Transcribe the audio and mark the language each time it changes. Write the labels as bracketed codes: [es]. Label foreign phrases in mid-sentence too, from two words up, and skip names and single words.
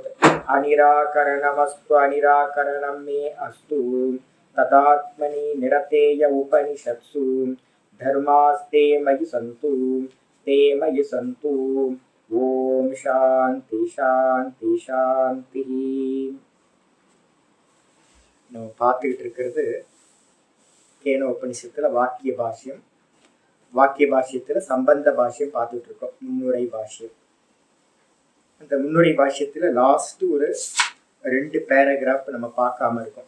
[sa] अनिराकरणमस्तु अनिराकरणं मे अस्तु तदात्मनि निरतेय उपनिषत्सु धर्मास्ते मयि सन्तु ते मयि सन्तु। ॐ शान्ति शान्ति शान्तिः। [ta] நம்ம பார்த்துக்கிட்டு இருக்கிறது கேன உபனிஷத்துல வாக்கிய பாஷ்யம். வாக்கிய பாஷ்யத்துல சம்பந்த பாஷ்யம் பார்த்துட்டு இருக்கோம். முன்னுரை பாஷ்யம். அந்த முன்னுரை பாஷ்யத்துல லாஸ்ட் ஒரு 2 பேராகிராஃப் நம்ம பார்க்காம இருக்கோம்.